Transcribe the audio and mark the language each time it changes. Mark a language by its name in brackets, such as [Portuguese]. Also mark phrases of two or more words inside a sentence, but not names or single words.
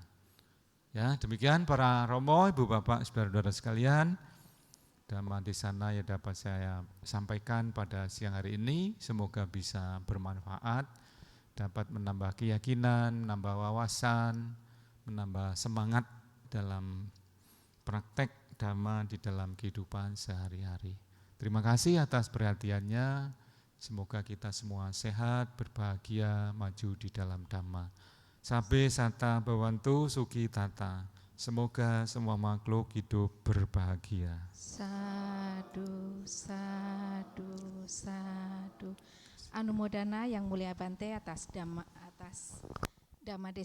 [Indonesian] Ya, demikian para romo, ibu bapak, saudara-saudara sekalian, dhamma di sana yang dapat saya sampaikan pada siang hari ini, semoga bisa bermanfaat, dapat menambah keyakinan, menambah wawasan, menambah semangat dalam praktek dhamma di dalam kehidupan sehari-hari. Terima kasih atas perhatiannya. Semoga kita semua sehat, berbahagia, maju di dalam Dhamma. [Pali] Sabe sata bawantu suki tata. [Indonesian] Semoga semua makhluk hidup berbahagia. [Pali] Sadu, sadu, sadu. [Indonesian] Anumodana Yang Mulia Bante atas Dhamma Desa